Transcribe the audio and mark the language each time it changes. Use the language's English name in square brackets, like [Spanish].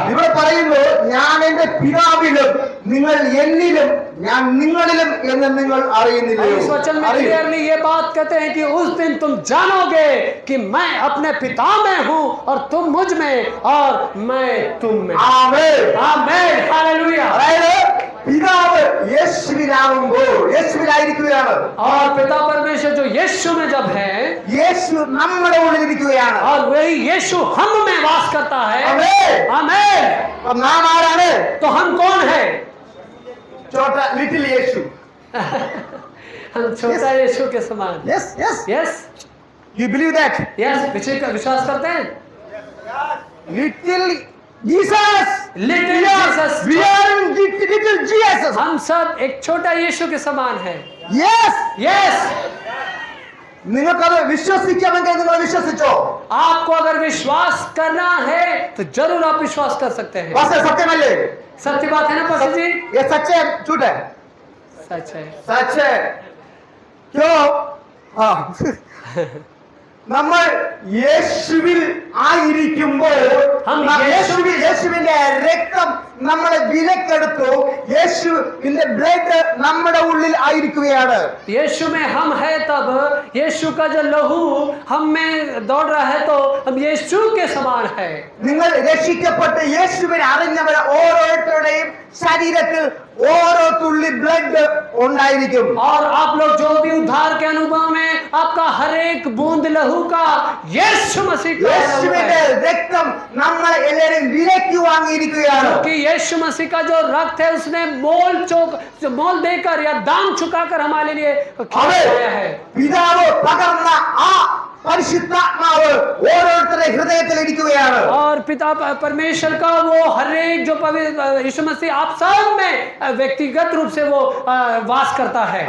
[Malayalam] ഇവിടെ പറയുന്നു ഞാൻ എന്റെ പിതാവിലും നിങ്ങൾ എന്നിലും ഞാൻ നിങ്ങളിലും എന്ന് നിങ്ങൾ അറിയുന്നില്ലയോ? [Hindi] इस वचन में क्लियरली ये बात कहते हैं कि उस दिन तुम जानोगे कि मैं अपने पिता में हूं और तुम मुझ में और मैं तुम में। [Malayalam] ആമേൻ. [Hindi] आमीन, हालेलुया। [Malayalam] അതായത് പിതാവ് യേശുവിലാകുമ്പോൾ യേശുവിലായിരിക്കുകയാണ്, [Hindi] और पिता परमेश्वर जो यीशु में जब है [Malayalam] യേശു നമ്മുടെ ഉള്ളിലിരിക്കുകയാണ്. [Hindi] और वही यीशु हम में वास करता है। [Malayalam] ആമേൻ. [Hindi] आमीन। [Malayalam] അപ്പോൾ നാം ആരാണ്? [Hindi] तो हम कौन है? [English] ചോട്ട ലിറ്റിൽ യേശു. [Hindi] हम छोटा यीशु के समान। [English] Yes yes yes you believe that? [Hindi] Yes, विश्वास करते हैं? [English] Little Jesus. Little Jesus, We are in little Jesus. [Hindi] हम सब एक छोटा यीशु के समान है। [English] Yes. Yes, [Malayalam] നിങ്ങൾക്കത് വിശ്വസിക്കാമെങ്കിൽ നിങ്ങൾ വിശ്വസിച്ചോ? [Hindi] आपको अगर विश्वास करना है तो जरूर आप विश्वास कर सकते हैं। [Malayalam] വാസ്തവ സത്യമല്ലേ? [Hindi] सत्य बात है ना पास्टर जी? ये सच है झूठ है? सच है। सच है. क्यों? हाँ. [Malayalam] നമ്മൾ യേശുവിൽ ആയിരിക്കുമ്പോൾ യേശുവിന്റെ രക്തം നമ്മളെ വിലക്കെടുത്തു. യേശുവിന്റെ ബ്ലഡ് നമ്മുടെ ഉള്ളിൽ ആയിരിക്കുകയാണ്. [Hindi] यीशु में हम है, तब यीशु का जो लहू हम में दौड़ रहा है तो हम यीशु के समान है। [Malayalam] നിങ്ങൾ രക്ഷിക്കപ്പെട്ട് യേശുവിനെ അറിഞ്ഞവർ ഓരോരുത്തരുടെയും ശരീരത്തിൽ ഓരോ തുള്ളി ബ്ലഡ് ഉണ്ടായിരിക്കും. [Hindi] और आप लोग जो भी उद्धार के अनुभव में आपका हर एक बूंद लहू का यीशु मसीह का [Malayalam] യേശുവിന്റെ രക്തം നമ്മളെ എല്ലാവരും വിലയ്ക്ക് വാങ്ങിയിരിക്കുകയാണ്. [Hindi] क्योंकि यीशु मसीह का जो रक्त है उसने मोल देकर या दाम चुकाकर हमारे लिए खिलाया है। [Malayalam] പിതാവ് പകർന്ന ആ പരിശുദ്ധാത്മാവ് ഓരോരുത്തരുടെ ഹൃദയത്തിൽ ഇരിക്കുകയാണ്. [Hindi] और पिता परमेश्वर का वो हर एक जो पवित्र यीशु मसीह आप सब में व्यक्तिगत रूप से वो वास करता है।